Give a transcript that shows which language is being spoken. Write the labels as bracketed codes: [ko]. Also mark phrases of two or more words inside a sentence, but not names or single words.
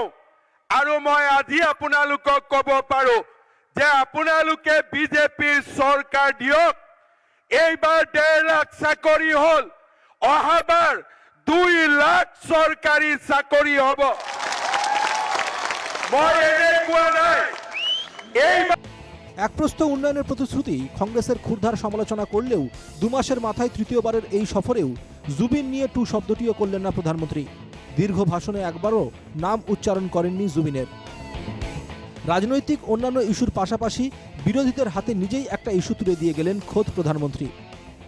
[as] আৰু মই আজি আপোনালোকক ক'ব পাৰো যে আপোনালোকে বিজেপিৰ চৰকাৰ দিয়ক। এইবাৰ 1.5 লাখ চাকৰি হ'ল, অহাবাৰ 2 লাখ চৰকাৰী চাকৰি হ'ব। মই এনেই কোৱা নাই। [bn] এক প্রস্থ উন্নয়নের প্রতিশ্রুতি কংগ্রেসের ক্ষুরধার সমালোচনা করলেও 2 মাসের মাথায় তৃতীয়বারের এই সফরেও জুবিন নিয়ে টু শব্দটিও করলেন না প্রধানমন্ত্রী। দীর্ঘ ভাষণে একবারও নাম উচ্চারণ করেননি জুবিনের। রাজনৈতিক অন্যান্য ইস্যুর পাশাপাশি বিরোধীদের হাতে নিজেই একটা ইস্যু তুলে দিয়ে গেলেন খোদ প্রধানমন্ত্রী।